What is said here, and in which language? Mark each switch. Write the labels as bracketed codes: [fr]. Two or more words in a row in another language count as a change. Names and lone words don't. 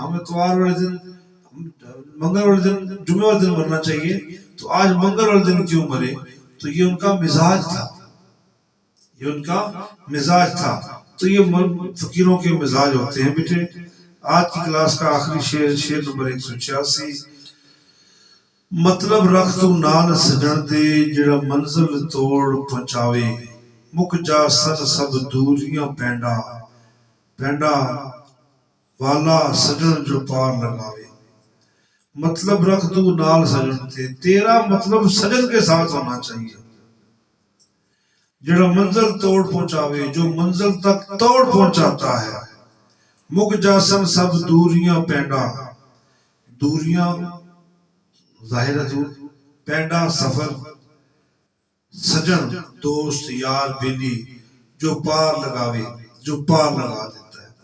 [ur] ہمیں اتوار والے دن، منگل والے دن، جمعے والے دن مرنا چاہیے، تو آج منگل والے دن کیوں مرے؟ تو یہ ان کا مزاج تھا، یہ ان کا مزاج تھا۔ تو یہ فقیروں کے مزاج ہوتے ہیں بیٹے۔ آج کی کلاس کا آخری شعر نمبر 186، [pa] مطلب رکھ تو نال سجن دے جڑا منزل توڑ پہنچاوے، مک جا سن سب دوریاں پینڈا، پینڈا والا سجن جو پار لگاوے۔ مطلب رکھ تو نال سجن دے، [ur] تیرا مطلب سجن کے ساتھ ہونا چاہیے، [pa] جڑا منزل توڑ پہنچاوے، [ur] جو منزل تک توڑ پہنچاتا ہے۔ [pa] مک جا سن سب دوریاں پینڈا، [ur] دوریاں ظاہر دور، پینڈا سفر، سجن دوست یار بیلی، [pa] جو پار لگاوے، [ur] جو پار لگا دیتا ہے۔